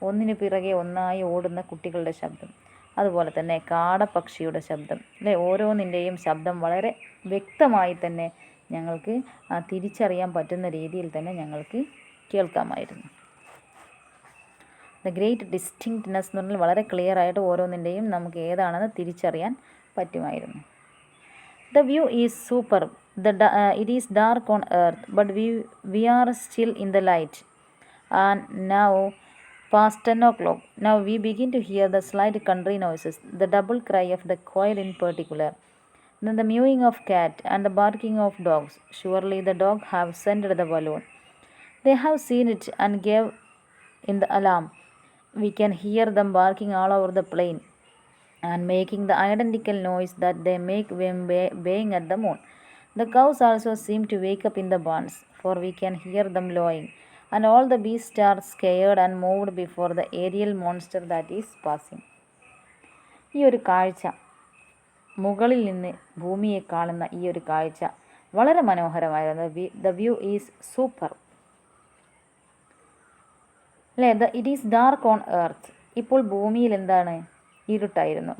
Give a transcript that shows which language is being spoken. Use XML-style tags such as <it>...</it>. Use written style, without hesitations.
<ml>ഒന്നിനു പിറകെ ഒന്നായി ഓടുന്ന കുട്ടികളുടെ ശബ്ദം, അതുപോലെ തന്നെ കാടപ്പക്ഷിയുടെ ശബ്ദം, ഓരോന്നിൻ്റെയും ശബ്ദം വളരെ വ്യക്തമായി തന്നെ ഞങ്ങൾക്ക് തിരിച്ചറിയാൻ പറ്റുന്ന രീതിയിൽ തന്നെ ഞങ്ങൾക്ക് കേൾക്കാമായിരുന്നു.</ml> <en>the great distinctness</en> <ml>എന്ന് പറഞ്ഞാൽ വളരെ ക്ലിയർ ആയിട്ട് ഓരോന്നിൻ്റെയും നമുക്ക് ഏതാണെന്ന് തിരിച്ചറിയാൻ പറ്റുമായിരുന്നു.</ml> <en>The view is super. It is dark on earth, but we are still in the light. And now past 10 o'clock. Now we begin to hear the slight country noises, the double cry of the quail in particular, then the mewing of cat and the barking of dogs. Surely the dog have scented the balloon. They have seen it and gave in the alarm. We can hear them barking all over the plain and making the identical noise that they make when baying at the moon. The cows also seem to wake up in the barns, for we can hear them lowing, and all the beasts are scared and moved before the aerial monster that is passing.</en> <ml>ഈ ഒരു കാഴ്ച, മുകളിൽ നിന്ന് ഭൂമിയെ കാണുന്ന ഈ ഒരു കാഴ്ച വളരെ മനോഹരമായിരുന്നു.</ml> <en>The view is super. It is dark on earth.</en> <ml>ഇപ്പോൾ ഭൂമിയിൽ എന്താണ്? ഇരുട്ടായിരുന്നു.</ml>